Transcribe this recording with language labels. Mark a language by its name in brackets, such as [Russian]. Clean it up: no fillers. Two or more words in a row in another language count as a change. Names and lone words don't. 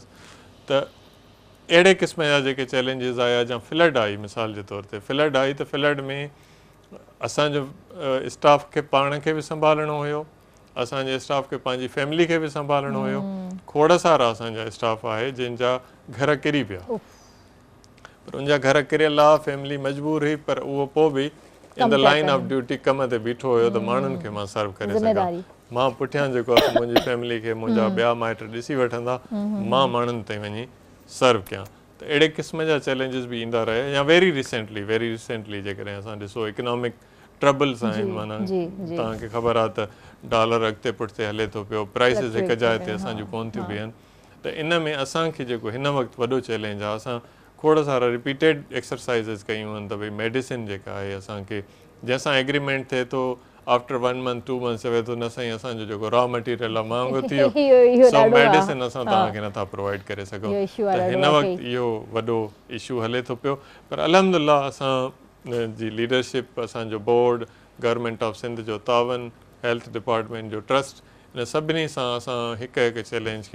[Sindhi] त अहिड़े क़िस्म जा जेके चैलेंजिस आया, या फ्लड आई मिसाल जे तौर ते, फ्लड आई त फ्लड में असांजो स्टाफ खे पाण खे बि संभालणो हुयो, असांजे स्टाफ खे पंहिंजी फैमिली खे बि संभालणो हुयो। खोड़ सारा असांजा स्टाफ आहे जंहिंजा घर किरी पिया, पर उनजा घर किरियल आहे, फैमिली मजबूर हुई, पर उहो पोइ बि [English] in the line of duty [Sindhi] कम ते बीठो हुयो त माण्हुनि खे मां सर्व करे सघां। मां पुठियां जेको आहे मुंहिंजी फैमिली खे मुंहिंजा ॿिया माइट ॾिसी वठंदा, मां माण्हुनि ताईं वञी सर्व कयां। त अहिड़े क़िस्म जा चैलेंजिस बि ईंदा रहिया। या [English] very recently [Sindhi] जेकॾहिं असां ॾिसो [English] economic troubles [Sindhi] आहिनि, माना तव्हांखे ख़बर आहे त डॉलर अॻिते पुठिते हले थो पियो, प्राइसिस हिकु जाइ ते असांजूं कोन थियूं बीहनि। त इन में असांखे जेको हिन वक़्तु वॾो चैलेंज आहे, असां खोड़ सारा [English] repeated exercises [Sindhi] कयूं आहिनि त भई मेडिसिन जेका आहे असांखे, जंहिंसां एग्रीमेंट थिए थो [English] after 1 month 2 month [Sindhi] चवे थो न साईं असांजो जेको [English] raw material [Sindhi] आहे महांगो थी वियो इहो सो ॾाढो आहे। मेडिसिन असां तव्हांखे नथा प्रोवाइड करे सघूं इहो issue आहे त हिन ॾाढो वक़्तु इहो वॾो इशू हले थो पियो पर अल्हम्दुलिल्लाह असां जी लीडरशिप असांजो बोर्ड गवर्नमेंट ऑफ सिंध जो तावन [English] health department [Sindhi] जो ट्रस्ट इन सभिनी सां असां हिकु हिकु चैलेंज